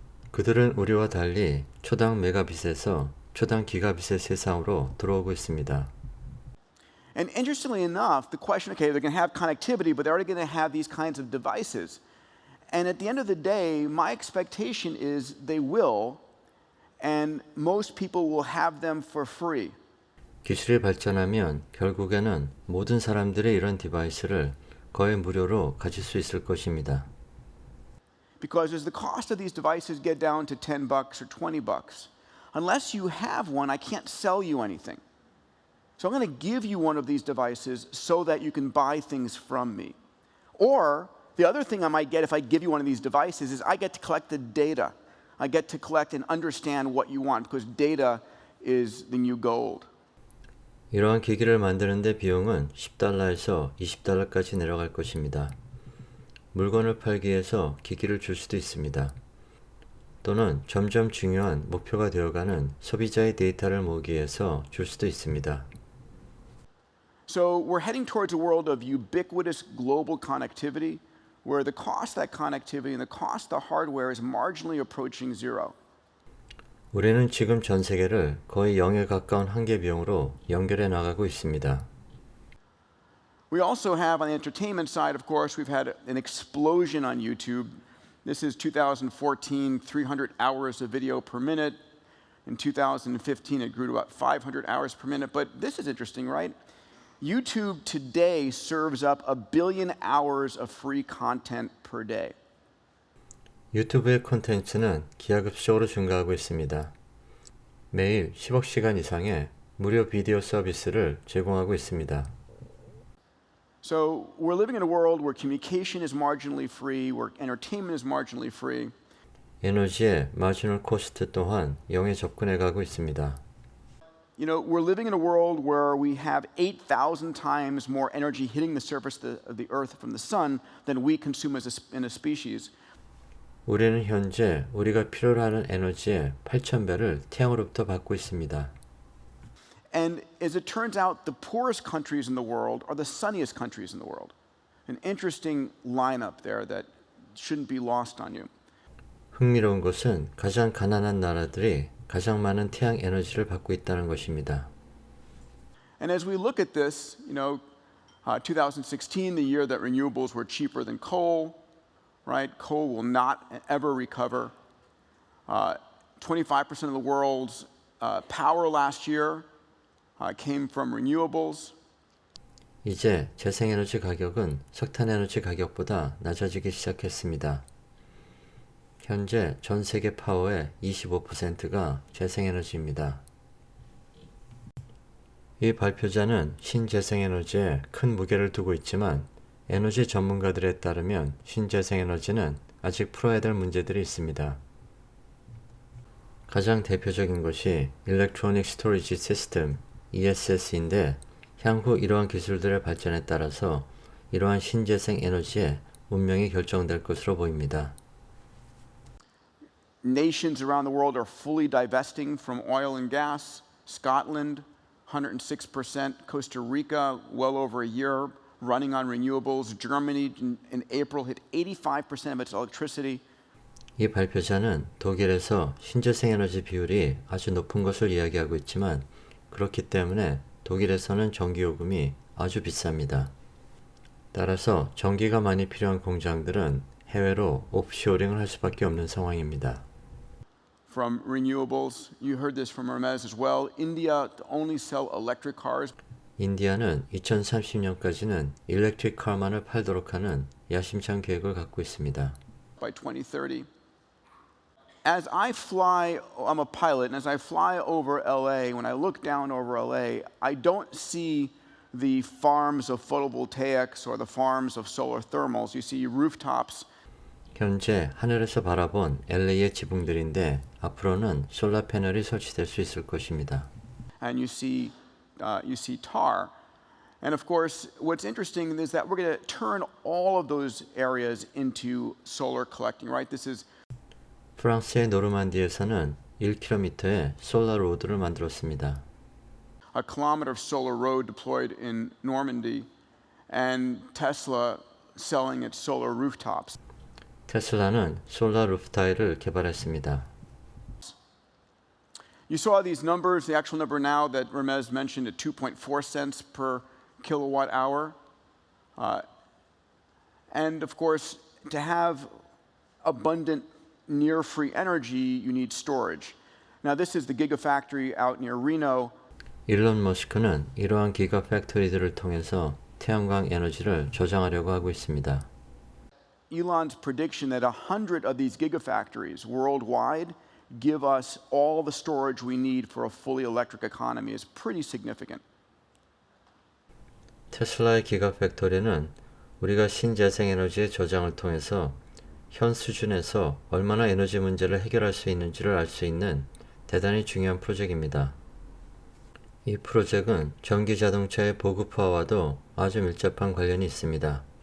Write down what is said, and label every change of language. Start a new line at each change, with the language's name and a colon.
Korean: 그들은 우리와 달리 초당 메가빗에서 초당 기가빗의 세상으로 들어오고 있습니다.
English: And interestingly enough, the question, okay, they're going to have connectivity, but they're already going to have these kinds of devices. And at the end of the day, my expectation is they will, and most people will have them for free.
Korean: 기술이 발전하면 결국에는 모든 사람들이 이런 디바이스를 거의 무료로 가질 수 있을 것입니다.
English: Because as the cost of these devices get down to $10 or $20, unless you have one, I can't sell you anything. So I'm going to give you one of these devices so that you can buy things from me. Or the other thing I might get if I give you one of these devices is I get to collect the data. I get to collect and understand what you want because data is the new gold.
Korean: 이러한 기기를 만드는데 비용은 $10에서 $20까지 내려갈 것입니다. 물건을 팔기 위해서 기기를 줄 수도 있습니다. 또는 점점 중요한 목표가 되어가는 소비자의 데이터를 모으기 위해서 줄 수도 있습니다.
English: So we're heading towards a world of ubiquitous global connectivity where the cost of that connectivity and the cost of the hardware is marginally approaching zero.
Korean: 우리는 지금 전 세계를 거의 0에 가까운 한계 비용으로 연결해 나가고 있습니다.
English: We also have on the entertainment side, of course, we've had an explosion on YouTube. This is 2014, 300 hours of video per minute. In 2015, it grew to about 500 hours per minute. But this is interesting, right? YouTube today serves up 1 billion hours of free content per day.
Korean: 유튜브의 콘텐츠는 기하급수적으로 증가하고 있습니다. 매일 10억 시간 이상의 무료 비디오 서비스를 제공하고 있습니다.
English: So we're living in a world where communication is marginally free, where entertainment is marginally free.
Korean: 에너지의 마지널 코스트 또한 0에 접근해 가고 있습니다.
English: You know, we're living in a world where we have 8,000 times more energy hitting the surface of the earth from the sun than we consume in a species.
Korean: 우리는 현재 우리가 필요로 하는 에너지의 8,000배를 태양으로부터 받고 있습니다.
English: And as it turns out, the poorest countries in the world are the sunniest countries in the world. An interesting lineup there that shouldn't be lost on you.
Korean: 흥미로운 것은 가장 가난한 나라들이 가장 많은 태양 에너지를 받고 있다는 것입니다.
English: And as we look at this, 2016, the year that renewables were cheaper than coal, right? Coal will not ever recover. 25% of the world's power last year came from renewables.
Korean: 이제 재생에너지 가격은 석탄에너지 가격보다 낮아지기 시작했습니다. 현재 전 세계 파워의 25%가 재생에너지입니다. 이 발표자는 신재생에너지에 큰 무게를 두고 있지만 에너지 전문가들에 따르면 신재생에너지는 아직 풀어야 될 문제들이 있습니다. 가장 대표적인 것이 Electronic Storage System, ESS인데 향후 이러한 기술들의 발전에 따라서 이러한 신재생 에너지의 운명이 결정될 것으로 보입니다.
English: Nations around the world are fully divesting from oil and gas. Scotland, 106%. Costa Rica, well over a year, running on renewables. Germany, in April, hit 85% of its electricity.
Korean: 이 발표자는 독일에서 신재생 에너지 비율이 아주 높은 것을 이야기하고 있지만 그렇기 때문에 독일에서는 전기요금이 아주 비쌉니다. 따라서 전기가 많이 필요한 공장들은 해외로 옵쇼링을 할 수밖에 없는 상황입니다.
English: From renewables, you heard this from Hermes as well. India to only sell electric cars.
Korean: 인디아는 2030년까지는 일렉트릭 카만을 팔도록 하는 야심찬 계획을 갖고 있습니다.
English: By 2030. As I fly, I'm a pilot, and as I fly over LA, when I look down over LA, I don't see the farms of photovoltaics or the farms of solar thermals. You see rooftops.
Korean: 현재 하늘에서 바라본 LA의 지붕들인데 앞으로는 솔라 패널이 설치될 수 있을 것입니다.
English: And you see tar. And of course, what's interesting is that we're going to turn all of those areas into solar collecting, right? This is
Korean: 프랑스의 노르만디에서는 1km의 솔라 로드를 만들었습니다.
English: a kilometer of solar road deployed in Normandy, and Tesla selling its solar rooftops.
Korean: 테슬라는 솔라 루프타일을 개발했습니다.
English: You saw these numbers, the actual number now that Hermes mentioned at 2.4 cents per kilowatt hour. And of course, to have abundant near-free energy, you need storage. Now, this is the gigafactory out near Reno.
Korean: 일론 머스크는 이러한 기가 팩토리들을 통해서 태양광 에너지를 저장하려고 하고 있습니다.
English: Elon's prediction that 100 of these gigafactories worldwide give us all the storage we need for a fully electric economy is pretty significant.
Korean: 테슬라의 기가팩토리는 우리가 신재생에너지의 저장을 통해서 현 수준에서 얼마나 에너지 문제를 해결할 수 있는지를 알 수 있는 대단히 중요한 프로젝트입니다. 이 프로젝트는 전기 자동차의 보급화와도 아주 밀접한 관련이 있습니다.